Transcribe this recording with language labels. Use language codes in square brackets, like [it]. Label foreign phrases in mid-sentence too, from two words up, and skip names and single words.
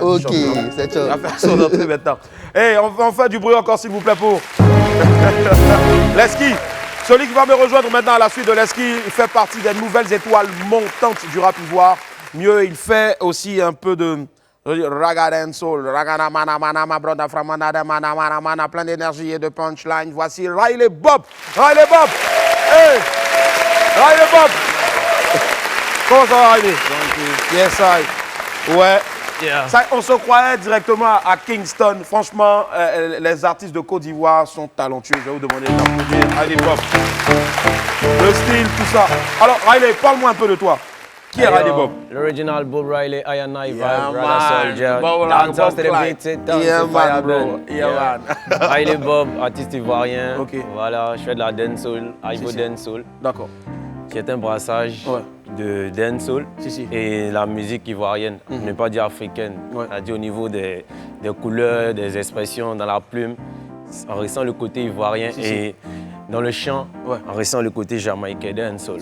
[fr] t-shirt. Ok, c'est ça. Il va faire son entrée maintenant. Hey, on fait du bruit encore s'il vous plaît pour Leski. Celui qui va me rejoindre maintenant à la suite de Leski, il fait partie des nouvelles étoiles montantes du rap ivoire. Mieux, il fait aussi un peu de raga dancehall, ragana mana mana ma broda framana mana mana mana, plein d'énergie et de punchline. Voici Riley Bob. Riley Bob. Hey, Riley Bob. Comment ça va Riley? [en] Yes, I. [fr] Ouais. Yeah. Ça, on se croyait directement à Kingston. Franchement, les artistes de Côte d'Ivoire sont talentueux. Je vais vous demander d'applaudir Riley Bob. Le style, tout ça. Alors Riley, parle-moi un peu de toi. Qui est Riley Bob? [en] L'original Bob Riley, I and I, yeah, Brother Soldier. Dancers to the beat, yeah, man, bro. Yeah, man. Riley Bob, [fr] artiste ivoirien. Okay. Voilà, je fais de la dancehall, Ivo dancehall. D'accord. Qui est un brassage de dancehall et la musique ivoirienne, ne pas dire africaine. C'est-à-dire au niveau des couleurs, des expressions dans la plume, on ressent le côté ivoirien et dans le chant, on ressent le côté jamaïcain, dancehall.